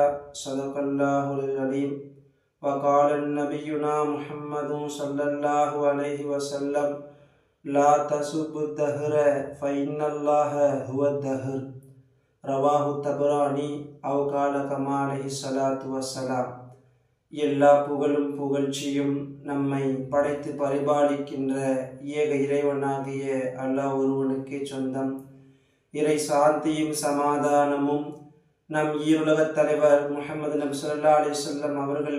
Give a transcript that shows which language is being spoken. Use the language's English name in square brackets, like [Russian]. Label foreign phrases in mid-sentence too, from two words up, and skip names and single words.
[Arabic] صدق الله العليم. وقال نبينا محمد صلى الله عليه وسلم لا تسبوا الدهر فإن الله هو الدهر. رواه الطبراني أو قال كما عليه الصلاة والسلام. [Tamil] எல்லா புகழும் புகழ்ச்சியும் நம்மை படைத்து பரிபாலிக்கின்ற ஏக இறைவனாகிய அல்லாஹ் ஒருவனுக்கே சொந்தம். இறை சாந்தியும் சமாதானமும் நம் ஈருலகத் தலைவர் முஹம்மது நபி [Arabic] صلى الله عليه وسلم [Tamil] அவர்கள்